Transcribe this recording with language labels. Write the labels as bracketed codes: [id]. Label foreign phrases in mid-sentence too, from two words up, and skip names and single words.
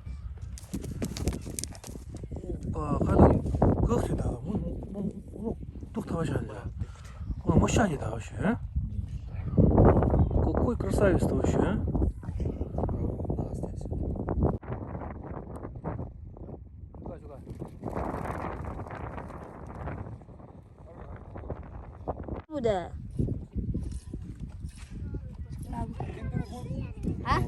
[ko] 가도 그렇다. 똑똑하지 않냐? 멋있다 [ru] вообще, а? Какой красавец-то вообще, а? [id] Udah. Hah?